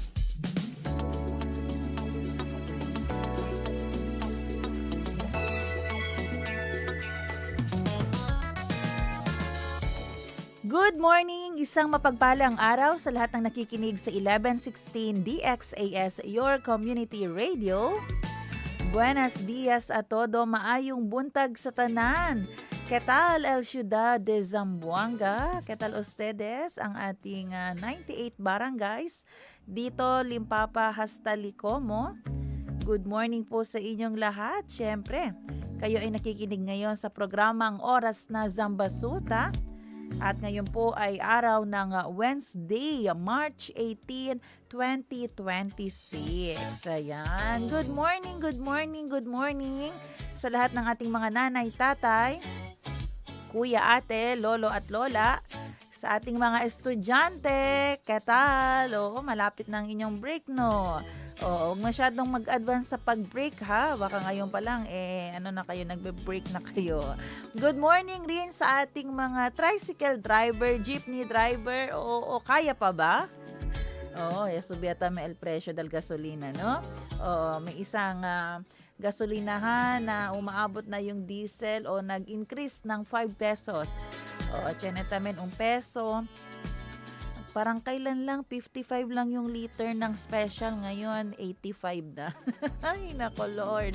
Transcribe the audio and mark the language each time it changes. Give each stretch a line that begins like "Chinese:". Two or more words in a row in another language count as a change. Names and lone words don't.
English: Good morning!
Filipino: Isang mapagpalang araw sa lahat ng nakikinig sa 1116 DXAS,
English: your community radio.
Chavacano: Buenos dias a todo,
Cebuano: maayong buntag sa tanan.
Chavacano: ¿Qué tal el ciudad de Zamboanga? ¿Qué tal ustedes?
Filipino: Ang ating 98 barangays dito, Limpapa hasta Licomo.
English: Good morning
Filipino: po sa inyong lahat. Siyempre, kayo ay nakikinig ngayon sa programang Oras na Zamba Sulta. At ngayon po ay araw ng Wednesday, March 18, 2026. Ayan.
English: Good morning, good morning, good morning
Filipino: sa lahat ng ating mga nanay, tatay, kuya, ate, lolo at lola. Sa ating mga estudyante, ketal? Oo, malapit na ang inyong break, no? Oo, huwag masyadong mag-advance sa pag-break, ha? Baka ngayon pa lang, nagbe-break na kayo.
English: Good morning
Filipino: rin sa ating mga
English: tricycle driver, jeepney driver.
Filipino: O kaya pa ba? Oo, subyata
Chavacano: may el presyo del gasolina,
Filipino: no? Oo, may isang gasolinahan na umaabot na yung diesel o nag-increase ng 5 pesos. Oo, tsenetamen 1 peso. Parang kailan lang, 55 lang yung liter ng special. Ngayon, 85 na. Ay, nako Lord.